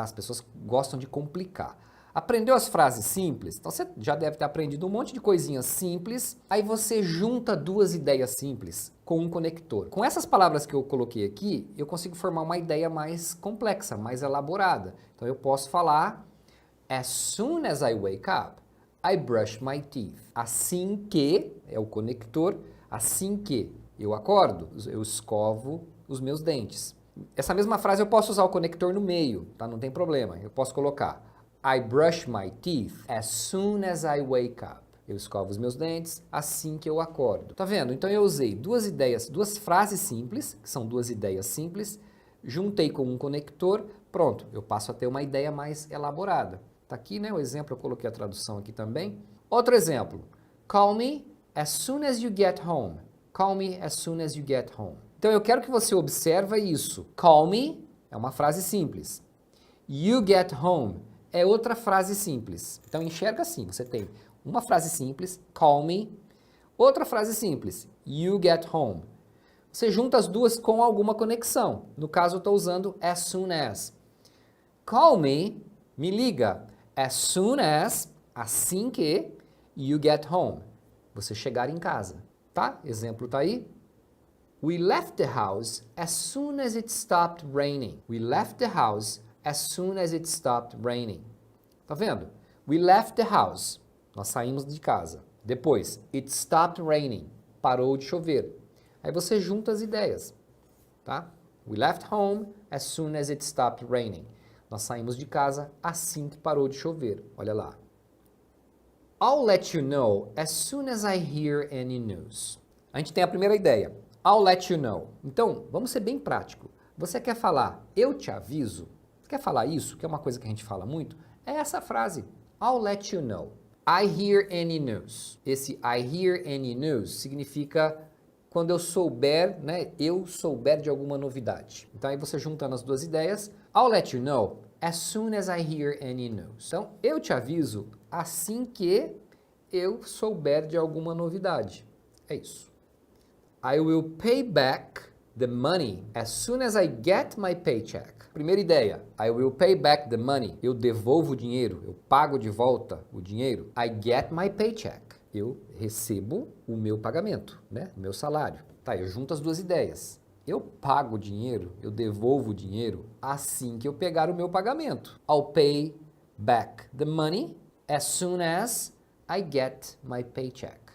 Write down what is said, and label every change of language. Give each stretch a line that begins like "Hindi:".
Portuguese: As pessoas gostam de complicar. Aprendeu as frases simples? Então você já deve ter aprendido um monte de coisinhas simples. Aí você junta duas ideias simples com um conector. Com essas palavras que eu coloquei aqui, eu consigo formar uma ideia mais complexa, mais elaborada. Então eu posso falar
English: as soon as I wake up, I brush my teeth.
Portuguese: Assim que, é o conector, assim que eu acordo, eu escovo os meus dentes. Essa mesma frase eu posso usar o conector no meio, tá? Não tem problema. Eu posso colocar
English: I brush my teeth as soon as I wake up.
Portuguese: Eu escovo os meus dentes assim que eu acordo. Tá vendo? Então eu usei duas ideias, duas frases simples, que são duas ideias simples, juntei com um conector, pronto, eu passo a ter uma ideia mais elaborada. Tá aqui, né, o exemplo, eu coloquei a tradução aqui também. Outro exemplo,
English: call me as soon as you get home. Call me as soon as you get home.
Portuguese: Então eu quero que você observe isso.
English: Call me
Portuguese: é uma frase simples.
English: You get home
Portuguese: é outra frase simples. Então enxerga assim, você tem uma frase simples,
English: call me,
Portuguese: outra frase simples,
English: you get home.
Portuguese: Você junta as duas com alguma conexão. No caso eu estou usando
English: as soon as. Call me,
Portuguese: me liga,
English: as soon as
Portuguese: assim que
English: you get home,
Portuguese: você chegar em casa, tá? Exemplo tá aí.
English: We left the house as soon as it stopped raining. We left the house as soon as it stopped raining.
Portuguese: Tá vendo?
English: We left the house.
Portuguese: Nós saímos de casa. Depois,
English: it stopped raining.
Portuguese: Parou de chover. Aí você junta as ideias, tá?
English: We left home as soon as it stopped raining.
Portuguese: Nós saímos de casa assim que parou de chover. Olha lá.
English: I'll let you know as soon as I hear any news.
Portuguese: A gente tem a primeira ideia.
English: I'll let you know.
Portuguese: Então, vamos ser bem prático. Você quer falar, eu te aviso? Quer falar isso, que é uma coisa que a gente fala muito? É essa frase.
English: I'll let you know. I hear any news.
Portuguese: Esse
English: I hear any news
Portuguese: significa quando eu souber, né? Eu souber de alguma novidade. Então, aí você juntando as duas ideias.
English: I'll let you know as soon as I hear any news.
Portuguese: Então, eu te aviso assim que eu souber de alguma novidade. É isso.
English: I will pay back the money as soon as I get my paycheck.
Portuguese: Primeira ideia,
English: I will pay back the money.
Portuguese: Eu devolvo o dinheiro, eu pago de volta o dinheiro.
English: I get my paycheck.
Portuguese: Eu recebo o meu pagamento, né? O meu salário. Tá, eu junto as duas ideias. Eu pago o dinheiro, eu devolvo o dinheiro assim que eu pegar o meu pagamento.
English: I'll pay back the money as soon as I get my paycheck.